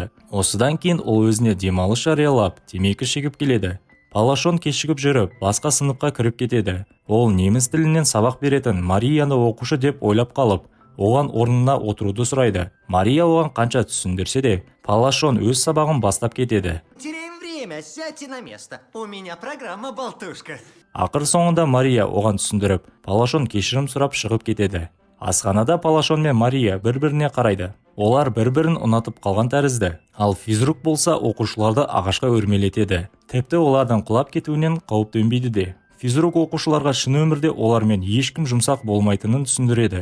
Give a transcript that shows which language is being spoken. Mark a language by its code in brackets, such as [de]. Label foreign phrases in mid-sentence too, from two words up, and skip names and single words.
[kk] Осыдан кейін ол өзіне демалыс жариялап, темекі шегіп келеді. Палашон кешігіп жүріп, басқа сыныпқа кіріп кетеді. Ол неміс тілінен сабақ беретін Марияны оқушы деп ойлап қалып, оған орнына отыруды сұрайды. Мария оған қанша түсіндірсе де, Палашон өз сабағын бастап кетеді. [ru] Теряем время, сядьте на место. У меня программа «Болтушка». [kk] Ақыр соңында Мария оған түсіндіріп, Палашон кешірім сұрап шығып кетеді. Асханада Палашон мен Мария бір-біріне қарайды. Олар бір-бірін ұнатып қалған тәрізді. Ал физрук болса оқушыларды ағашқа өрмелетеді. Тіпті олардың құлап кетуінен қауіп төнбейді де. Физрук оқушыларға шын өмірде олармен ешкім жұмсақ болмайтынын түсіндіреді.